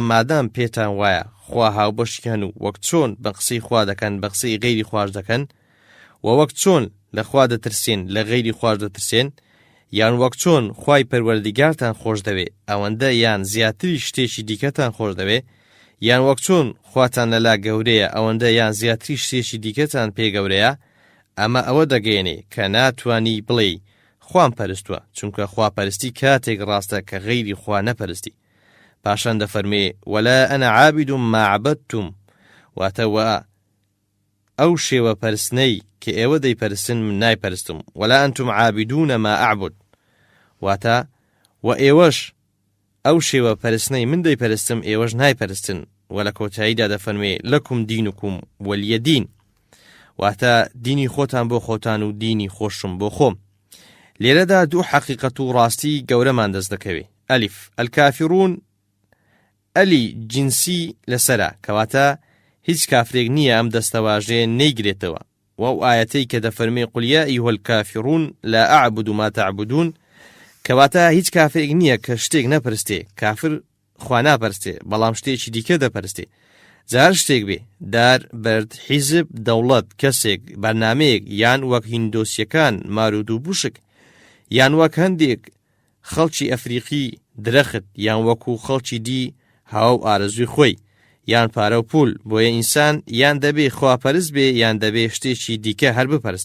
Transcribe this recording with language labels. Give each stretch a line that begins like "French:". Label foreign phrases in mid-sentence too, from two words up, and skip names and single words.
Central Kurdish: مادام پێتان وایە خوا هاوبەشیان و وەک چۆن بە قسەی خوا دەکەن بە قسەی غەیری خوار دەکەن، و وەک چۆن لە خوا دەترسێن لە غەیری خوار دەترسێن، یان وەک چۆن خوای پەروەردیگارتان خۆش دەوێ ئەوەندە یان زیاتری شتێکی دیکەتان خۆش دەوێ، یان وەک چۆن خواتان لەلا گەورەیە ئەوەندە یان زیاتری شتێکی دیکەتان پێ گەورەیە، ئەمە ئەوە دەگەێنێ کە ناتوانی بڵێ خوام پەرستووە، چونکە خواپەرستی کاتێک ڕاستە کە غەیری خوا نەپەرستی. پاشان دەفەرمێ:
Arabic: وەلا ئەنە عابد ما عەبەدتم،
Central Kurdish: واتەوە ئەو شێوە پەرستنەی کە ئێوە دەیپەرستن من نایپەرستم،
Arabic: وەلا ئەنتم عابدون ما ئەعبد،
Central Kurdish: واتە و ئێوەش ئەو شێوە پەرستنەی من دەیپەرستم ئێوەش نایپەرستن. و لە کۆتاییدا دەفەرمێ:
Arabic: لەکم دینکم وەلیە دین،
Central Kurdish: واتە دینی خۆتان بۆ خۆتان و دینی خۆشم بۆ خۆم. لێرەدا دوو حەقیقەت و ڕاستی گەورەمان دەست دەکەوێ. ئەلیف الکافرون، ئەلی جنسی لەسەرە، کەواتە هیچ کافرێک نییە ئەم دەستەواژەیە نەیگرێتەوە. و ئەو ئاەتەی کە دەفەرمێ
Arabic: قل یا ئەیها الکافرون لا ئەعبد ما تعبدون،
Central Kurdish: کەواتە هیچ کافرێک نییە کە شتێک نەپەرستێ، کافر خوا ناپەرستێ بەڵام شتێکی دیکە دەپەرستێ. جار شتێک بێ، دار، بەرد، حیزب، دەوڵەت، کەسێک، بەرنامەیەک، یان وەک هیندۆسیەکان مارود و بوشک، یان وەک هەندێک خەڵکی ئەفریقی درەخت، یان وەکو خەڵکی دی هاو ئارەزوی خۆی، یان پارە و پول، بۆیە ئینسان یان دەبێ خواپەرست بێ یان دەبێ شتێکی دیکە هەر بپەرستێ.